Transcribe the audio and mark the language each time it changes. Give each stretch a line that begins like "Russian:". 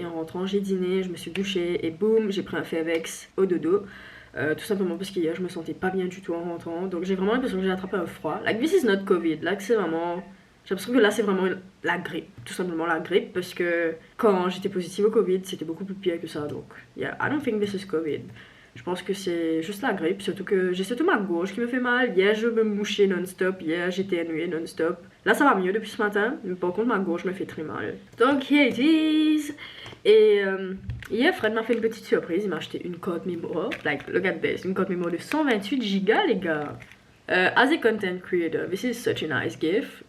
French: Et en rentrant, j'ai dîné, je me suis douchée et boum, j'ai pris un Fairvex au dodo. Tout simplement parce qu'hier, je me sentais pas bien du tout en rentrant. Donc j'ai vraiment l'impression que j'ai attrapé un froid.
English: Like, this is not Covid.
French: Là, c'est vraiment... J'ai l'impression que là, c'est vraiment la grippe. Tout simplement la grippe. Parce que quand j'étais positive au Covid, c'était beaucoup plus pire que ça.
English: Donc, yeah, I don't think this is Covid.
French: Je pense que c'est juste la grippe, surtout que j'ai surtout ma gorge qui me fait mal. Hier, je me mouchais non-stop. Hier, j'étais énuée non-stop. Là, ça va mieux depuis ce matin, mais par contre, ma gorge me fait très mal. Donc,
English: here it is.
French: Et hier, Fred m'a fait une petite surprise. Il m'a acheté une carte mémoire.
English: Like, look at this.
French: Une carte mémoire de 128 Go, les gars.
English: As a content creator, this is such a nice gift.